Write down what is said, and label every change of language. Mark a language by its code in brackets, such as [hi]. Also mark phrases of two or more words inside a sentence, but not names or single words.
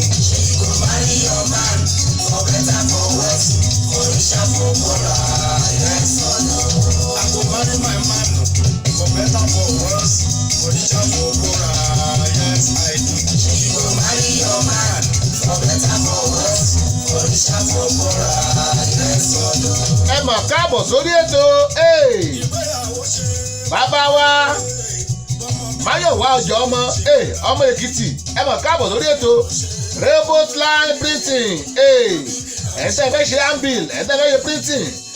[pcm] You go marry your man, for better, for worse, for richer, for poorer, yes or no? I go marry my man, for better, for worse, for richer, for poorer, yes I do. You go marry your man, for better, for worse, for richer, for poorer, yes or no? [yo] Ẹ mà káàbọ̀ sórí ètò. Hey! Ìgbéyàwó ṣe Bàbá wa, Máyọ̀wá ọjọ́ ọmọ, eh, ọmọ Èkìtì, ẹ mọ̀ káàbọ̀ lórí ètò Robot Line Printing. Eh, ẹ̀ ń tẹ́ fẹ́ ṣe handbill, ẹ̀ ń tẹ́ fẹ́ ṣe printing.